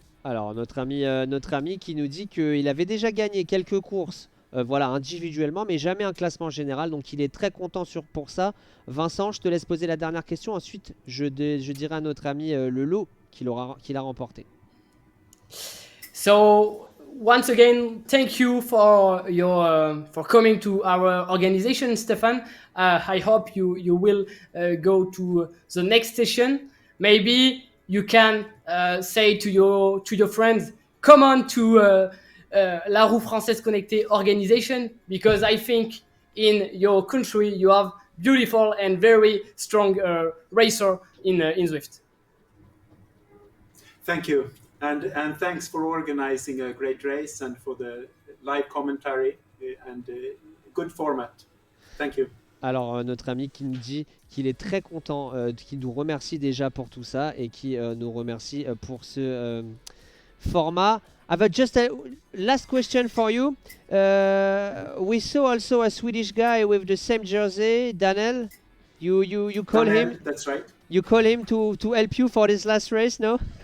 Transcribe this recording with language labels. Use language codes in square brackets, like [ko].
[fr] Alors, notre ami qui nous dit qu'il avait déjà gagné quelques courses, voilà, individuellement, mais jamais un classement général. Donc, il est très content pour ça. Vincent, je te laisse poser la dernière question. Ensuite, je dirai à notre ami le lot qu'il a remporté. [en] So once again, thank you for coming to our organization, Stefan. I hope you will go to the next station. Maybe you can say to your friends, come on to La Roue Française Connectée organization, because I think in your country you have beautiful and very strong racer in Zwift. Thank you, and thanks for organizing a great race and for the live commentary and good format. Thank you. [fr] Alors, notre ami qui nous dit qu'il est très content, qui nous remercie déjà pour tout ça et qui nous remercie pour ce format. [en] I have just a last question for you. We saw also a Swedish guy with the same jersey, Daniel. You call Daniel, him? That's right. You call him to help you for this last race, no?